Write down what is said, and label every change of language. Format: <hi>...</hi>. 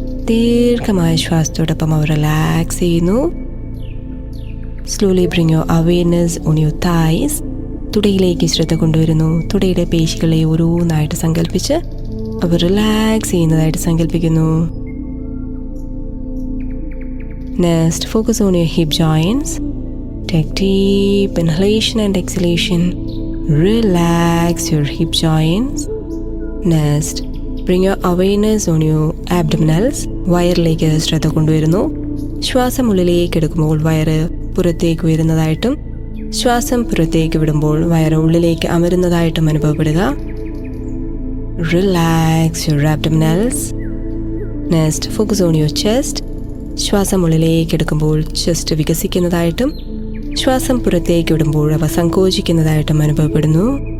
<ml>ദീർഘമായ ശ്വാസത്തോടൊപ്പം അവർ റിലാക്സ് ചെയ്യുന്നു.</ml> <en>Slowly bring your awareness on your thighs.</en> <ml>തുടയിലേക്ക് ശ്രദ്ധ കൊണ്ടുവരുന്നു. തുടയുടെ പേശികളെ ഓരോന്നായിട്ട് സങ്കല്പിച്ച് അവർ റിലാക്സ് ചെയ്യുന്നതായിട്ട് സങ്കല്പിക്കുന്നു.</ml> <en>Next, focus on your hip joints. Take deep inhalation and exhalation. Relax your hip joints. Next, bring your awareness on your abdominals.</en> <ml>വയറിലേക്ക് ശ്രദ്ധ കൊണ്ടുവരുന്നു. ശ്വാസം ഉള്ളിലേക്ക് എടുക്കുമ്പോൾ വയറ് പുറത്തേക്ക് ഉയരുന്നതായിട്ടും ശ്വാസം പുറത്തേക്ക് വിടുമ്പോൾ വയറ് ഉള്ളിലേക്ക് അമരുന്നതായിട്ടും അനുഭവപ്പെടുക.</ml> <en>Relax your abdominals. Next focus on your chest.</en> <ml>ശ്വാസം ഉള്ളിലേക്ക് എടുക്കുമ്പോൾ ചെസ്റ്റ് വികസിക്കുന്നതായിട്ടും ശ്വാസം പുറത്തേക്ക് വിടുമ്പോൾ അവ സങ്കോചിക്കുന്നതായിട്ടും അനുഭവപ്പെടുന്നു.</ml>